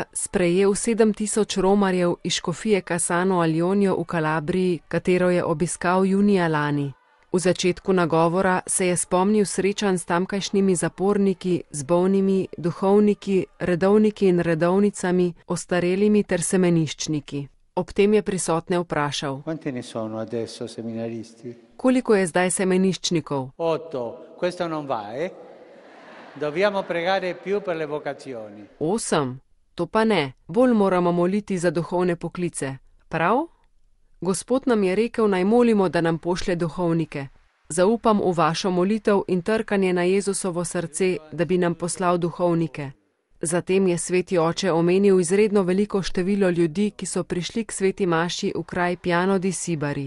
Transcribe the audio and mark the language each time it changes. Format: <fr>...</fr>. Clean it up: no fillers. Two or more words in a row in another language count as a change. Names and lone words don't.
<sl>Sprejel 7000 romarjev iz škofije Cassano al Ionio v Kalabriji, katero je obiskal junija lani. V začetku nagovora se je spomnil srečanj s tamkajšnjimi zaporniki, z bolnimi, duhovniki, redovniki in redovnicami, ostarelimi ter semeniščniki. Ob tem je prisotne vprašal:</sl> <it>Quanti ne sono adesso seminaristi?</it> <sl>Koliko je zdaj semeniščnikov? 8.</sl> <it>Questo non va, Dobbiamo pregare più per le vocazioni.</it> <sl>8? To pa ne. Bolj moramo moliti za duhovne poklice. Prav? Gospod nam je rekel, naj molimo, da nam pošlje duhovnike. Zaupam v vašo molitev in trkanje na Jezusovo srce, da bi nam poslal duhovnike. Zatem je sveti oče omenil izredno veliko število ljudi, ki so prišli k sveti maši v kraj Piano di Sibari.</sl>